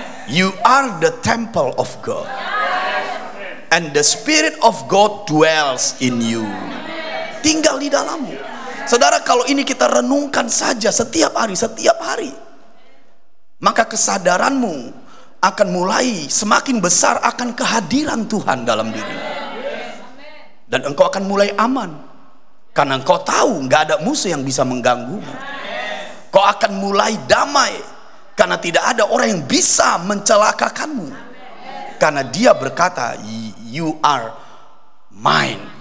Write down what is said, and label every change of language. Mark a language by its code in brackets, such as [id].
[en] You are the temple of God, and the Spirit of God dwells in you. [id] Tinggal di dalammu. Saudara, kalau ini kita renungkan saja setiap hari, maka kesadaranmu akan mulai semakin besar akan kehadiran Tuhan dalam dirimu. Dan engkau akan mulai aman, karena engkau tahu nggak ada musuh yang bisa mengganggumu. Kau akan mulai damai, karena tidak ada orang yang bisa mencelakakanmu. Karena dia berkata, [en] you are mine.